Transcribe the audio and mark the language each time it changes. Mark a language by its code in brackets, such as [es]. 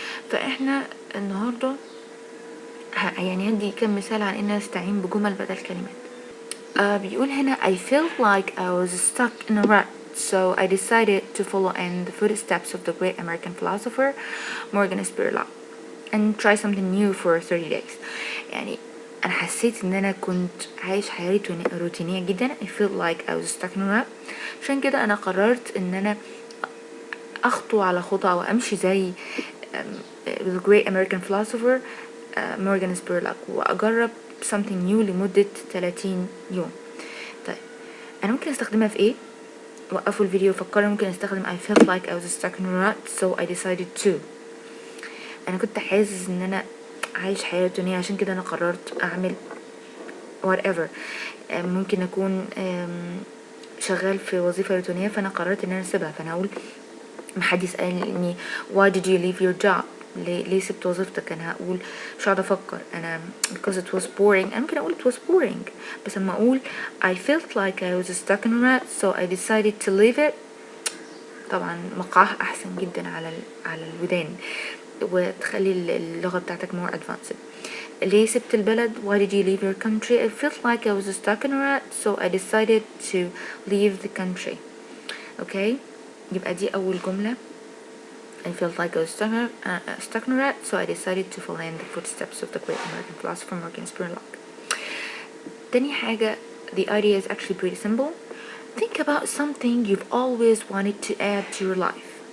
[ar] فاحنا النهاردة هدي كم مثال عن ان استعين بجمل بدل كلمات. بيقول هنا [en] I felt like I was stuck in a rut, so I decided to follow in the footsteps of the great American philosopher Morgan Spurlock and try something new for 30 days. [ar] يعني أنا حسيت إن أنا كنت عايش حياة روتينية جدا. [en] I felt like I was stuck in a rut. [ar] عشان كده أنا قررت إن أنا أخطو على خطى أو أمشي زي [en] the great American philosopher Morgan Spurlock، [ar] وأجرب [en] something new [ar] لمدة 30 يوم. طيب، انا ممكن استخدمها في ايه؟ وقفوا الفيديو وفكروا. ممكن استخدم [en] I felt like I was stuck in a rut so I decided to. [ar] انا كنت حاسس ان انا عايش حياة روتينية، عشان كده انا قررت اعمل whatever. ممكن اكون شغال في وظيفة روتينية، فانا قررت ان انا اسيبها. فانا اقول محد يسألني [en] why did you leave your job، [ar] ليه سبت وظيفتك؟ انا هقول مش هقعد افكر انا [en] because it was boring. [ar] انا ممكن اقول [en] it was boring، [ar] بس اما اقول [en] I felt like I was stuck in a rut so I decided to leave it، [ar] طبعا مقعها احسن جدا على الودان، وتخلي اللغة بتاعتك [en] more advanced. [ar] ليه سبت البلد؟ [en] why did you leave your country? I felt like I was stuck in a rut so I decided to leave the country. [ar] okay، يبقى دي اول جملة. [en] I felt like I was stuck in a rut so I decided to follow in the footsteps of the great American philosopher Morgan Spurlock. [ar] تاني حاجة, [en] the idea is actually pretty simple. Think about something you've always wanted to add to your life.